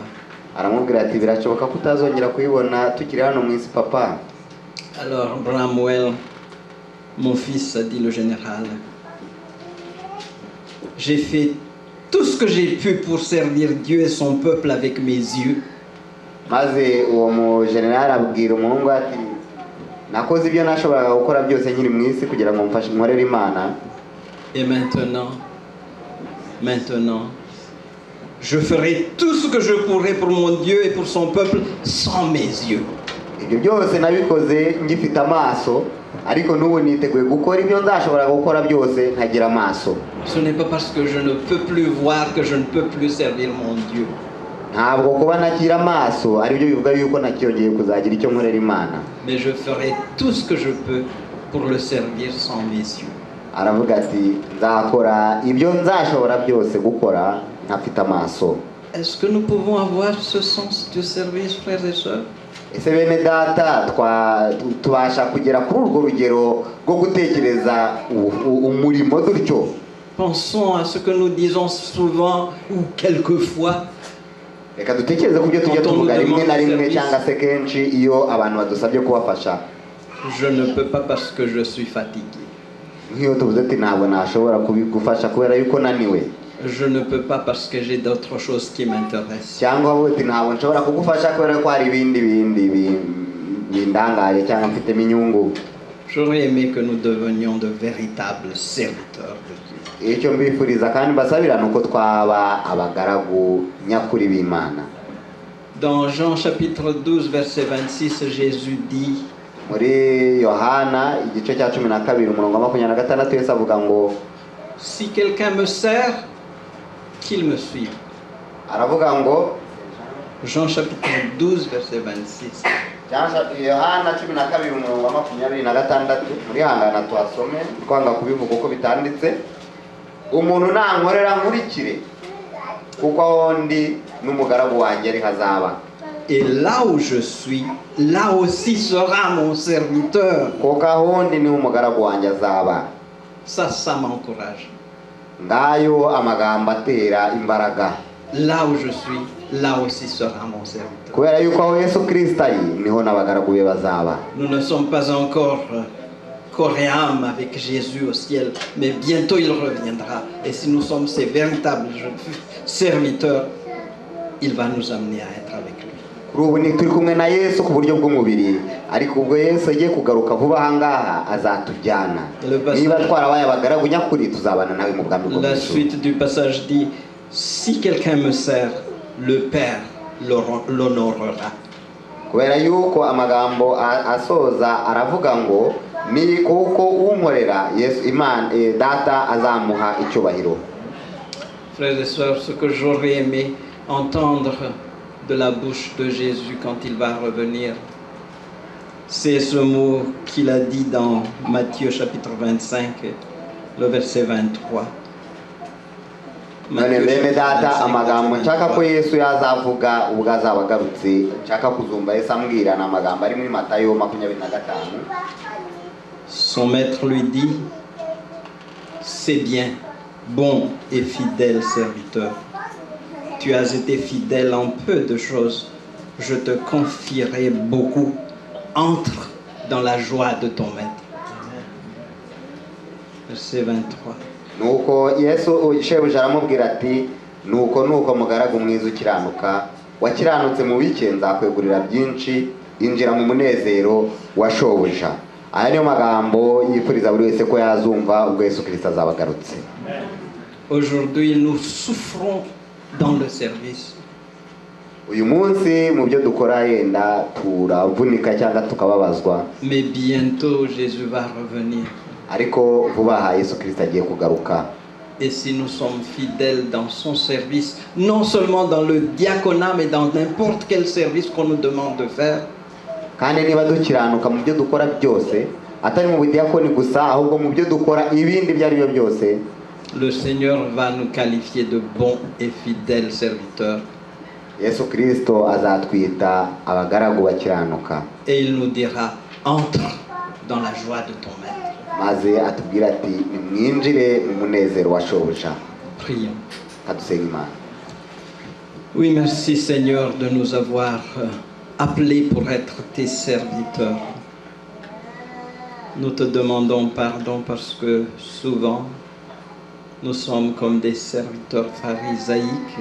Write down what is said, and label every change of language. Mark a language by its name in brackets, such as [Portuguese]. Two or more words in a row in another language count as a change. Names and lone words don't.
[Kinyarwanda] Aramubwira ati birashoboka ko utazongera kuyibona tukiri hano mu isi papa. [French] Alors Bramwell, mon fils, a dit le général, j'ai fait tout ce que j'ai pu pour servir Dieu et son peuple avec mes yeux. [Kinyarwanda] Maze uwo mu general abwira umuhungu ati nakoze ibyo nashoboraga gukora byose nyiri mu isi kugira ngo mfashe nkorere Imana. [French] Et maintenant, je ferai tout ce que je pourrai pour mon Dieu et pour son peuple sans mes yeux. [Kinyarwanda] Ibyo byose nabikoze ngifite amaso, ariko n'ubu niteguye gukora ibyo nzashobora gukora byose ntagira amaso. [French] Ce n'est pas parce que je ne peux plus voir que je ne peux plus servir mon Dieu. [Kinyarwanda] Ntabwo kuba ntagira amaso ari byo bivuga yuko ntacyongeye kuzagira icyo nkorera Imana. [French] Mais je ferai tout ce que je peux pour le servir sans mes yeux. [Kinyarwanda] Aravuga ati nzakora ibyo nzashobora byose gukora ntafite amaso. [French] Est-ce que nous pouvons avoir ce sens du service, frères et sœurs? [Kinyarwanda] Ese bene data tubasha kugera kuri urwo rugero rwo gutekereza umurimo dutyo? [French] Pensons à ce que nous disons souvent ou quelquefois. [Kinyarwanda] Reka dutekereze ku byo tujya tuvuga rimwe na rimwe cyangwa se kenshi iyo abantu badusabye kubafasha. [French] Je ne peux pas parce que je suis fatigué. [Kinyarwanda] Nk'iyo tuvuze ati ntabwo nashobora kubigufasha kubera yuko naniwe. [French] Je ne peux pas parce que j'ai d'autres choses qui m'intéressent. [Kinyarwanda] Cyangwa wowe ati ntabwo nshobora kugufasha kubera ko hari ibindi bindangaje cyangwa mfitemo inyungu. [French] J'aurais aimé que nous devenions de véritables serviteurs de Dieu. [Kinyarwanda] Icyo mbifuriza kandi mbasabira nuko twaba abagaragu nyakuri b'Imana. [French] Dans Jean chapitre 12 verset 26, Jésus dit: [Kinyarwanda] muri Yohana igice cya 12 umurongo wa 26 Yesu avuga ngo [French] si quelqu'un me sert, qu'il me suive. [Kinyarwanda] Aravuga ngo [French] Jean chapitre 12 verset 26. [Kinyarwanda] Yohana 12 umurongo wa 26 muri hangana twasome twanga kubivuga uko bitanditse. Umuntu nankorera nkurikire kuko aho ndi n'umugaragu wanjye ari hazaba. [French] Et là où je suis, là aussi sera mon serviteur. [Kinyarwanda] Kuko aho ndi ni umugaragu wanjye azaba. [French] Ça m'encourage. [Kinyarwanda] Ngayo amagambo atera imbaraga. [French] là où je suis, là aussi sera mon serviteur. [Kinyarwanda] kubera yuko aho Yesu Kristo ari niho n'abagaragu be bazaba. [French] Nous ne sommes pas encore corps et âme avec Jésus au ciel, mais bientôt il reviendra. Et si nous sommes ses véritables serviteurs, il va nous amener à être avec lui. [Kinyarwanda] Kuri ubu ni turi kumwe na Yesu ku buryo bw'umubiri, ariko ubwo Yesu agiye kugaruka vuba ahangaha azatujyana. Niba twarabaye abagaragu nyakuri tuzabana nawe mu bwami bwo. [French] La suite du passage dit: si quelqu'un me sert, le Père l'honorera. [Kinyarwanda] Kubera yuko amagambo asoza aravuga ngo ni kuko unkorera Yesu Imana data azamuha icyubahiro. [French] Frères et sœurs, ce que j'aurais aimé entendre de la bouche de Jésus quand il va revenir, c'est ce mot qu'il a dit dans Matthieu chapitre 25, le verset 23. [Kinyarwanda] None bene data amagambo nshaka ko Yesu yazavuga ubwo azaba agarutse, nshaka kuzumva Yesu ambwira na amagambo ari muri Matayo 25. [French] Son maître lui dit: c'est bien, bon et fidèle serviteur. Tu as été fidèle en peu de choses, je te confierai beaucoup. Entre dans la joie de ton maître. Verset 23. [Kinyarwanda] Nuko Yesu shebuja aramubwira ati nuko mugaragu mwiza ukiranuka, wakiranutse mu bike nzakwegurira byinshi, injira mu munezero wa shobuja. Aya niyo magambo yifuriza buri wese ko yazumva ubwo Yesu Kristo azaba agarutse. [French] Aujourd'hui nous souffrons dans le service. [Kinyarwanda] Uyu munsi mu byo dukora yenda turavunika cyangwa tukababazwa, [French] mais bientôt Jésus va revenir. [Kinyarwanda] Ariko vuba aha Yesu Kristo agiye kugaruka. [French] Et si nous sommes fidèles dans son service, non seulement dans le diaconat, mais dans n'importe quel service qu'on nous demande de faire, [Kinyarwanda] kandi niba dukiranuka mu byo dukora byose, atari mu budiakoni gusa ahubwo mu byo dukora ibindi byari byo byose, [French] le Seigneur va nous qualifier de bons et fidèles serviteurs. [Kinyarwanda] Yesu Kristo azatwita abagaragu bakiranuka. [French] Et il nous dira: entre dans la joie de ton maître. [Kinyarwanda] Maze atubwira ati nimwinjire mu munezero wa shobuja. [French] Prions. [Kinyarwanda] Kadusenga Imana. [French] Oui, merci Seigneur de nous avoir appelés pour être tes serviteurs. Nous te demandons pardon parce que souvent nous sommes comme des serviteurs pharisaïques.